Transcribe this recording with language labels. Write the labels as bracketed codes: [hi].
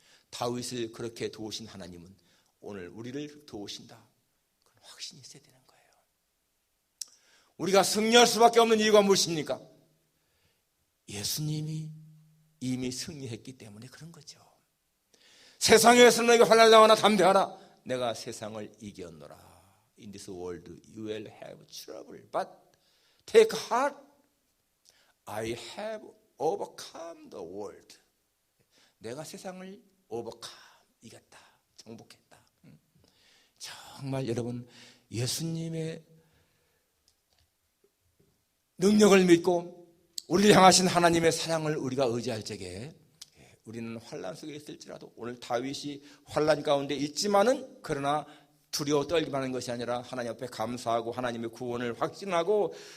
[ko] 다윗을 그렇게 도우신 하나님은 오늘 우리를 도우신다. 그런 확신이 있어야 되는 거예요. 우리가 승리할 수밖에 없는 이유가 무엇입니까? 예수님이 이미 승리했기 때문에 그런 거죠. 세상에서 너희가 환난을 당하나 담대하라. 내가 세상을 이겼노라. [en] In this world you will have trouble, but take heart. I have overcome the world. [ko] 내가 세상을 이겼다, 정복했다. 정말 여러분, 예수님의 능력을 믿고 우리를 향하신 하나님의 사랑을 우리가 의지할 적에 우리는 환난 속에 있을지라도, 오늘 다윗이 환난 가운데 있지만은 그러나 두려워 떨기만 하는 것이 아니라 하나님 앞에 감사하고 하나님의 구원을 확신하고